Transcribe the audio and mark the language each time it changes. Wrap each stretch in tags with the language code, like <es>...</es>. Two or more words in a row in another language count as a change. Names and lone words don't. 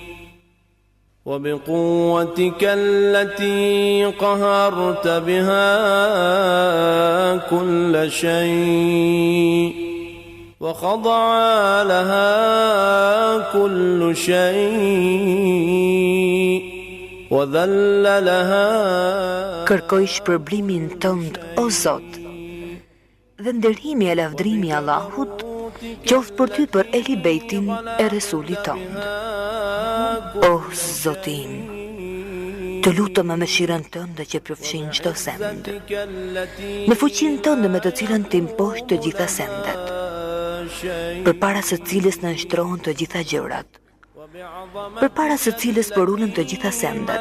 <ar>وبقوتك التي قهرت بها كل شيء وخضع لها كل شيء وذل لها.</ar> <sq>Kërkoj shpërblimin tënd, o Zot, dhe ndërhimi e lavdrimi i Allahut qoftë për ty për Ehli Bejtin e Resulit tënd. O Zotim, të lutëm me mëshirën tënde që përfshin çdo send, me fuqinë tënde me të cilën ti mposh të gjitha sendet, përpara së cilës në nshtrohen të gjitha gjërat, përpara së cilës përullën të gjitha sendet.</sq>